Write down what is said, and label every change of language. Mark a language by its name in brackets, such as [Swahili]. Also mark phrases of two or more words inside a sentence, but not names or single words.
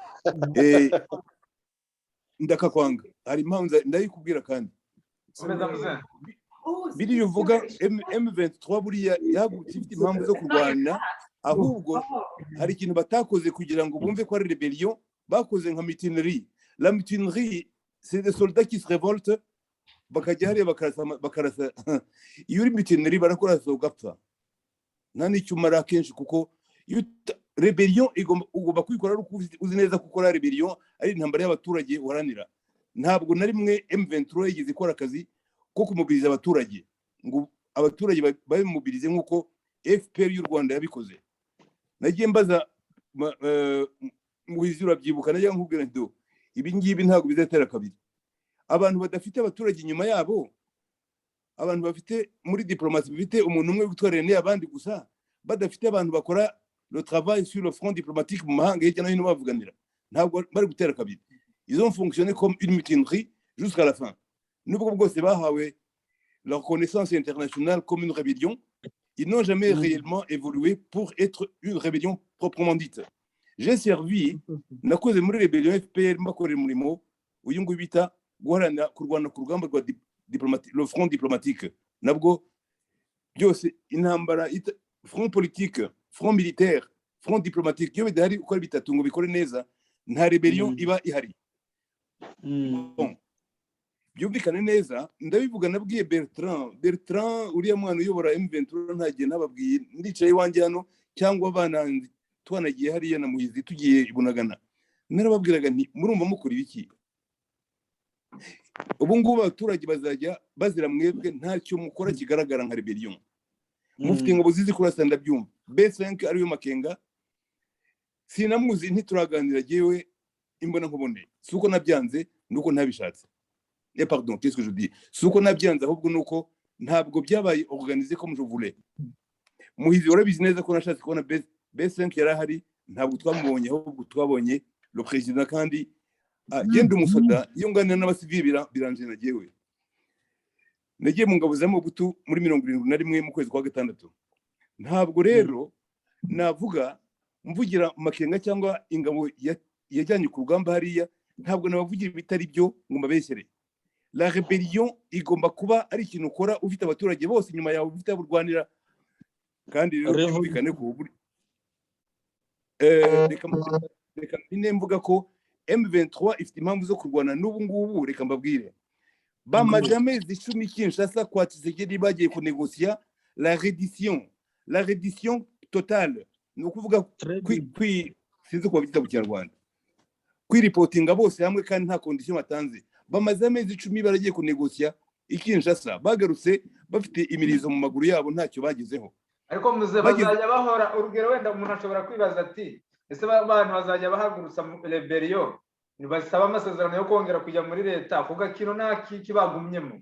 [Kinyarwanda] ndakakwanga hari impamvu ndayikubwira kandi biriya uvuga M23 buriya yagutse ifite impamvu zo kurwana, ahubwo hari ikintu batakoze kugira ngo bumve ko ari rebellion, bakoze nka mutinerie. [French] La mutinerie c'est des soldats qui se révoltent [Kinyarwanda] bakajya hariya bakarasa. Iyo uri mutinerie barakurasa ugapfa, nta n'icyo umara kenshi, kuko rebellion ugomba kwikora ari uko uzi neza ko ukora rebellion ari intambara y'abaturage uharanira. Ntabwo na rimwe M23 yigeze ikora akazi ko kumubiriza abaturage ngo abaturage babimubirize nk'uko FPR y'u Rwanda yabikoze. Nagiye mbaza muhizi urabyibuka, najya nkubwira nti ibi ngibi ntabwo bizatera kabiri. Abantu badafite abaturage inyuma yabo, abantu bafite muri diplomasi bafite umuntu umwe gutwarira ne abandi gusa, badafite abantu bakora [French] le travail sur le front diplomatique [Kinyarwanda] mu mahanga hirya no hino bavuganira, ntabwo bari gutera kabiri. [French] Ils ont fonctionné comme une mutinerie jusqu'à la fin. Nubwo bwose bahawe la reconnaissance internationale comme une rébellion, ils n'ont jamais réellement évolué pour être une rébellion proprement dite. J'ai servi, [Kinyarwanda] nakoze muri rébellion FPR mbakorera umurimo uyu nguyu bita kurwana ku rugamba rwa diplomatique, [French] le front diplomatique. [Kinyarwanda] Nabwo byose intambara [French] front politique, front militaire, front diplomatique, [Kinyarwanda] iyo bidahari uko ari bitatu ngo bikore neza, nta rebellion iba ihari. Bon, byumvikane neza, ndabivuga nabwiye Bertrand uriya mwana uyobora M23 ntagiye nababwiye, ndicaye iwanjye hano cyangwa abana twanagiye hariya na Muhizi tugiye ibunagana, narababwiraga nti murumva mukora ibiki? Ubu ngubu abaturage bazajya bazira mwebwe ntacyo mukora kigaragara nka rebellion. Mufite ingabo zizi kurasa ndabyumva. B5 ariyo Makenga sinamuzi ntituraganira jewe imbona nkubone, suko nabyanze nuko ntabishatse. [French] Pardon, qu'est-ce que je dis? [Kinyarwanda] Suko nabyanze ahubwo nuko ntabwo byabaye [French] organisé comme je voulais. [Kinyarwanda] Muhizi urabizi neza ko nashatse kubona B5 yarahari, ntabwo twamubonye ahubwo twabonye [French] le président, [Kinyarwanda] kandi genda umusoda iyo nganira n'abasivili biranje nagiyewe. Nagiye mu ngabo za Mobutu muri 71 mu kwezi kwa gatandatu. Ntabwo rero navuga mvugira Makenga cyangwa ingabo yajyanye ku rugamba hariya, ntabwo nabavugira bitari byo ngo mbabeshere. [French] La rébellion [Kinyarwanda] igomba kuba ari ikintu ukora ufite abaturage bose nyuma yawe ufite aburwanira, kandi rero byumvikane ko reka mvuga ko M23 ifite impamvu zo kurwana n'ubu ngubu. Reka mbabwire, bamaze amezi 10 Kinshasa kwa Tshisekedi bagiye kunegocier [French] la reddition totale, [Kinyarwanda] ni ukuvuga sinzi ko bita mu Kinyarwanda, kwiripotinga bose hamwe kandi nta condition batanze. Bamaze amezi 10 baragiye kunegocier Kinshasa, bagarutse bafite imirizo mu maguru yabo ntacyo bagezeho. Ariko muze bazajya bahora urugero, wenda umuntu ashobora kwibaza ati ese abantu bazajya bahagurutsa rebellion ntibasaba amasezerano yo kongera kujya muri leta, kuko kino nta kibagumyemo.